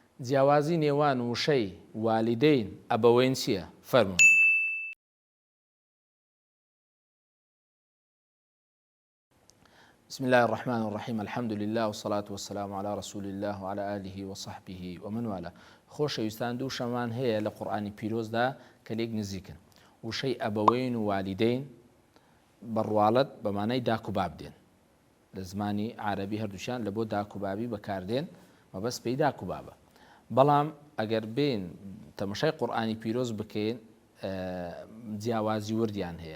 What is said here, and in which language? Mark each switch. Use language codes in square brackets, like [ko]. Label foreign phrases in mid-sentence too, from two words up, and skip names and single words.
[ckb] جیاوازی نێوان وشەی والیدەین ئەبەوەین چییە؟ فەرموون. [ar] بسم الله الرحمن الرحيم الحمد لله والصلاة والسلام على رسول الله وعلى آله وصحبه ومن والاه. [ckb] خۆشەویستان دوو شەمان هەیە لە قورئانی پیرۆزدا کە لێک نزیکن. وشەی ئەبەوەین و والیدەین بەڕواڵەت بەمانای داک و باب دێن. لە زمانی عەرەبی هەردووشیان لە بۆ داک و بابی بەکاردێن، مەبەست پێی داک و بابە. بەڵام ئەگەر بێن تەمەشای قورئانی پیرۆز بکەین جیاوازی وردیان هەیە.